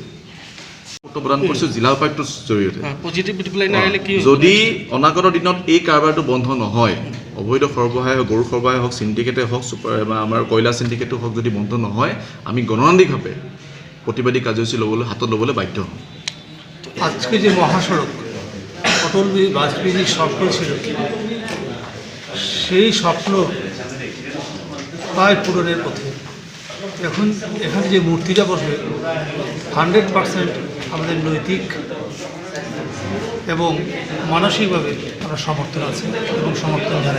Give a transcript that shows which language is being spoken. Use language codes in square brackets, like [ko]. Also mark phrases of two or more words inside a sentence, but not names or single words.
[as] প্ৰদান কৰিছোঁ জিলা উপায়ুক্তৰ জৰিয়তে। যদি অনাগত দিনত এই কাৰবাৰটো বন্ধ নহয়, অবৈধ সৰবৰাহে হওক, গৰু সৰবৰাহে হওক, চিণ্ডিকেটে হওক, আমাৰ কয়লা চিণ্ডিকেটো হওক, যদি বন্ধ নহয়, আমি গণতান্ত্ৰিকভাৱে প্ৰতিবাদী কাৰ্যসূচী হাতত ল'বলৈ বাধ্য হ'ম। [bn] আজকে যে মহাসড়ক অটল বাজপেয়ীর স্বপ্ন ছিল, সেই স্বপ্ন প্রায় পূরণের পথে। এখন এখানে যে মূর্তিটা বসবে 100% আমাদের নৈতিক এবং মানসিকভাবে আমরা সমর্থন আছে এবং সমর্থন জানাই।